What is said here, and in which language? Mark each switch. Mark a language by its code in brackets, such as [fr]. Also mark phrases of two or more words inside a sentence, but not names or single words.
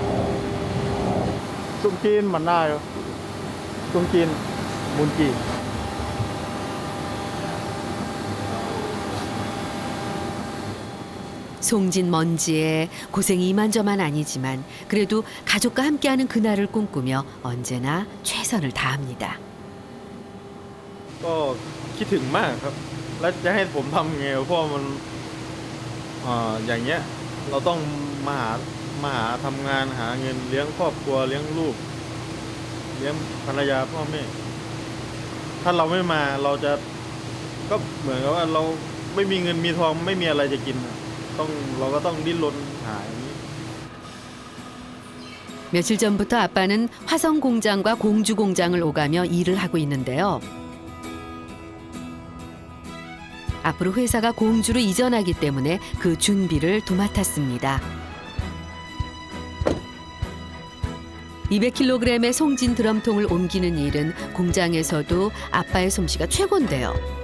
[ko] 뚱긴 만나요. 뚱긴 문기. 송진 먼지에 고생이 이만저만 아니지만 그래도 가족과 함께하는 그날을 꿈꾸며 언제나 최선을 다합니다. [th] ก็คิดถึงมากครับ แล้วจะให้ผมทำไงเพราะว่ามันอย่างเงี้ยเราต้องมาหาทำงานหาเงินเลี้ยงครอบครัวเลี้ยงลูกเลี้ยงภรรยาพ่อแม่ถ้าเราไม่มาเราจะก็เหมือนกับว่าเราไม่มีเงินมีทองไม่มีอะไรจะกินเราก็ต้องดิ้นรนหาอย่างนี้ [ko] 며칠 전부터 아빠는 화성 공장과 공주 공장을 오가며 일을 하고 있는데요. 앞으로 회사가 공주로 이전하기 때문에 그 준비를 도맡았습니다. 200kg의 송진 드럼통을 옮기는 일은 공장에서도 아빠의 솜씨가 최고인데요.